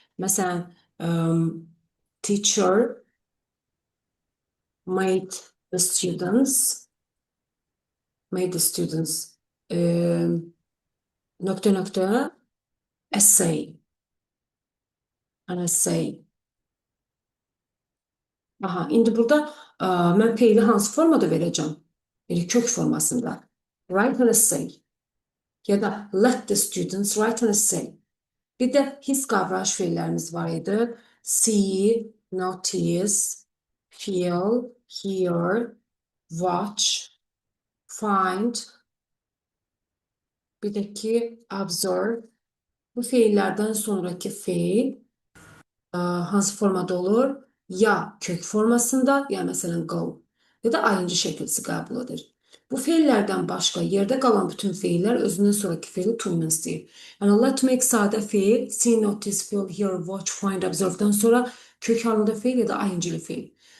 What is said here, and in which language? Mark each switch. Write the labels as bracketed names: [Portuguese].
[English] Mesela teacher made the students, made the students [Azerbaijani] nokta nokta [English] essay, an essay. [Azerbaijani] Aha, indi burada mən peili hansı formada verəcəm? Yəni kök formasında. [English] Write an essay [Azerbaijani] ya da [English] let the students write an essay. [Azerbaijani] Bir de his kavraş fiillerimiz var idi. [English] See, notice, feel, hear, watch, find. [Azerbaijani] Bir de ki observe. Bu fiillerden sonraki fiil hansı formada olur? Ya kök formasında, ya mesela go ya da ing şəkilsi qəbul edir. Bu feillərdən başqa yerdə qalan bütün feillər özündən sonraki feili to ilə istəyir. Yəni let make sadə feil, [English] see, notice, feel, hear, watch, find, observe- [Azerbaijani] dan sonra kök halında feil ya da ing-li feil.